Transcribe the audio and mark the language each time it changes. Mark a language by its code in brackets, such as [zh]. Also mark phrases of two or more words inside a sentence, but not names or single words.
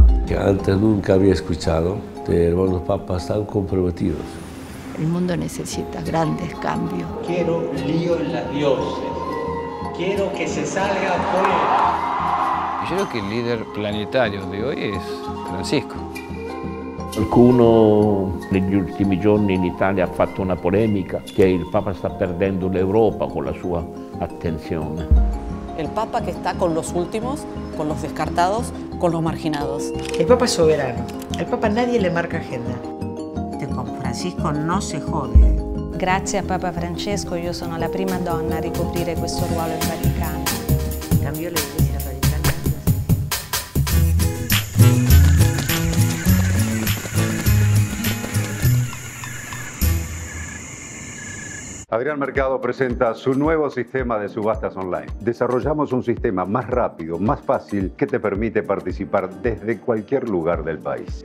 [es] Que antes nunca había escuchado de hermanos papas tan comprometidos. El mundo necesita grandes cambios. Quiero lío en las dioses. Quiero que se salga afuera. Yo creo que el líder planetario de hoy es Francisco. [it] Qualcuno negli ultimi giorni in Italia ha fatto una polemica che il Papa sta perdendo l'Europa con la sua attenzione. [es] El Papa que está con los últimos, con los descartados, con los marginados. El Papa es soberano. Al Papa nadie le marca agenda. Con Francisco no se jode. [it] Grazie a Papa Francesco io sono la prima donna a ricoprire questo ruolo in Vaticano. [es] Cambió la Iglesia Vaticana. Adrián Mercado presenta su nuevo sistema de subastas online. Desarrollamos un sistema más rápido, más fácil, que te permite participar desde cualquier lugar del país.